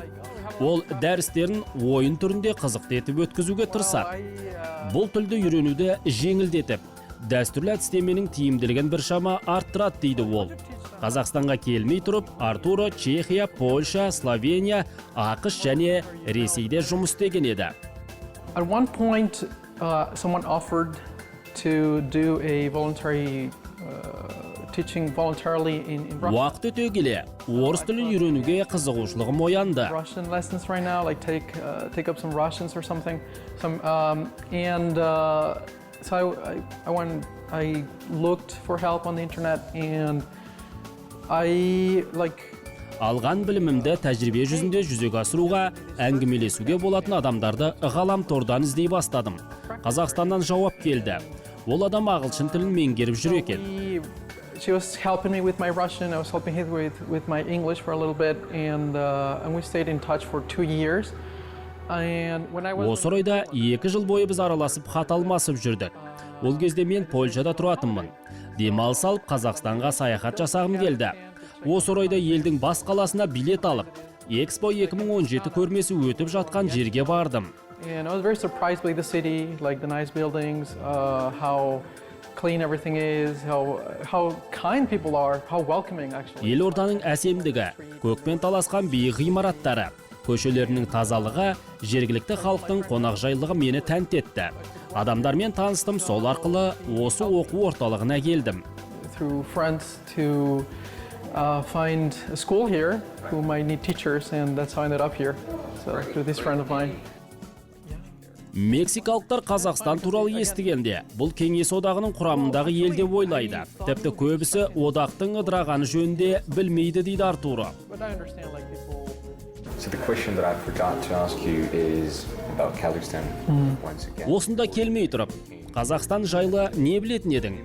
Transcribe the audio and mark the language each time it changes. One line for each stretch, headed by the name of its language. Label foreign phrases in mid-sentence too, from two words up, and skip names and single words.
Kazakh: Ол дәрістерін ойын түрінде қызықты етіп өткізуге тырысады. Бұл тілді үйренуді жеңілдетіп, дәстүрлі әдістеменің тиімділігін біршама арттырады дейді ол. Қазақстанға келмей тұрып, Артуро Чехия, Польша, Словения, ақш және Ресейде жұмыс істеген еді.
English: At one point, someone offered to do a voluntary teaching voluntarily in Russian.
Kazakh: Уақыт өте келе, орыс тілін үйренуге қызығушылығым оянды.
English: Russian lessons right now, like take up some Russians or something. So I looked for help on the internet and
Kazakh: Алған білімімді тәжірибе жүзінде жүзеге асыруға, әңгімелесуге болатын адамдарды ғаламтордан іздей бастадым. Қазақстаннан жауап келді. Ол адам ағылшын тілін меңгеріп жүр екен.
English: She was helping me with my Russian, I was helping her with my English for a little bit, and we stayed in touch for 2 years.
Kazakh: Осы орайда 2 жыл бойы біз араласып хат алмасып жүрдік. Ол кезде мен Польшада тұратынмын. Демалыс алып Қазақстанға саяхат жасағым келді. Осы орайда елдің бас қаласына билет алып, Экспо 2017 көрмесі өтіп жатқан жерге бардым.
English: And I was very surprised by the city, like the nice buildings, how clean everything is, how kind people are, how welcoming actually.
Kazakh: Елорданың әсемдігі, көкпен таласқан биік ғимараттары, көшелерінің тазалығы, жергілікті халықтың қонақжайлығы мені тәнті етті. Адамдармен таныстым, сол арқылы осы оқу орталығына келдім.
English: Through friends to find a school here who might need teachers, and that's how I ended up here. So through this friend of mine.
Kazakh: Мексикалықтар Қазақстан туралы естігенде, бұл Кеңес одағының құрамындағы елде ойлайды. Тіпті көбісі одақтың ыдырағаны жөнінде білмейді дейді Артуро. Осында келмей тұрып, Қазақстан жайлы не білетін едің?